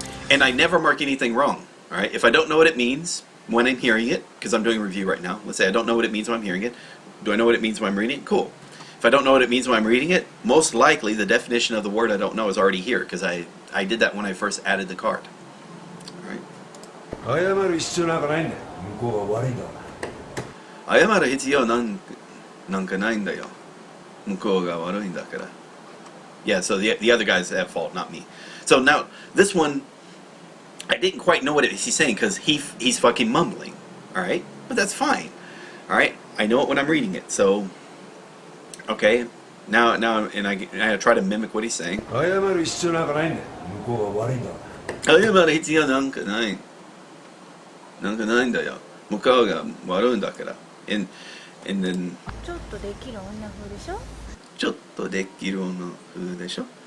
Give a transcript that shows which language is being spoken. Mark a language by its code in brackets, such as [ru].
[en] And I never mark anything wrong. All right. If I don't know what it means when I'm hearing it, because I'm doing a review right now. Let's say I don't know what it means when I'm hearing it. Do I know what it means when I'm reading it? Cool. If I don't know what it means when I'm reading it, most likely the definition of the word I don't know is already here, because I did that when I first added the card. All right. [ja] 謝る必要なんかないんだよ。向こうが悪いんだから。謝る必要なんかないんだよ。向こうが悪いんだから。 [en] Yeah, so the other guy's at fault, not me. So now this one, I didn't quite know what he's saying because he's fucking mumbling. All right. but that's fine. All right, I know it when I'm reading it. So, okay, now, and I try to mimic what he's saying. [ja] 謝る必要なんかないんだよ。向こうが悪いんだ。謝る必要なんかない。なんかないんだよ。向こうが悪いんだから。 [en] And then [ja] ちょっとできる女風でしょ。ちょっとできる女風でしょ。